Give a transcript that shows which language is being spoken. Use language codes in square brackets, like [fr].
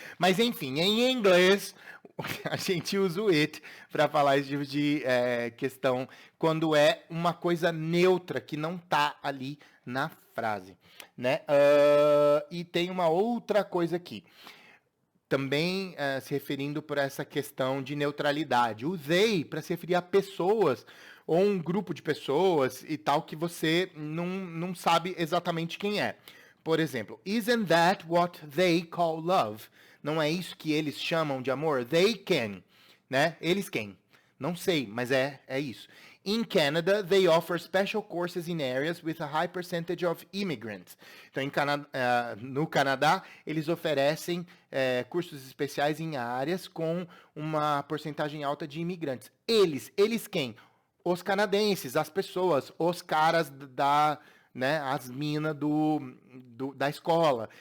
[pt] Mas enfim, em inglês, a gente usa o it para falar esse tipo de questão quando é uma coisa neutra que não tá ali na frase, né? E tem uma outra coisa aqui. Também se referindo por essa questão de neutralidade. O they para se referir a pessoas ou um grupo de pessoas e tal que você não sabe exatamente quem é. [en] Por exemplo, isn't that what they call love? [pt] Não é isso que eles chamam de amor? [en] They can, [pt] né? Eles quem? Não sei, mas é isso. [en] In Canada, they offer special courses in areas with a high percentage of immigrants. [pt] Então, no Canadá, eles oferecem cursos especiais em áreas com uma porcentagem alta de imigrantes. Eles quem? Os canadenses, as pessoas, os caras né, as minas da escola.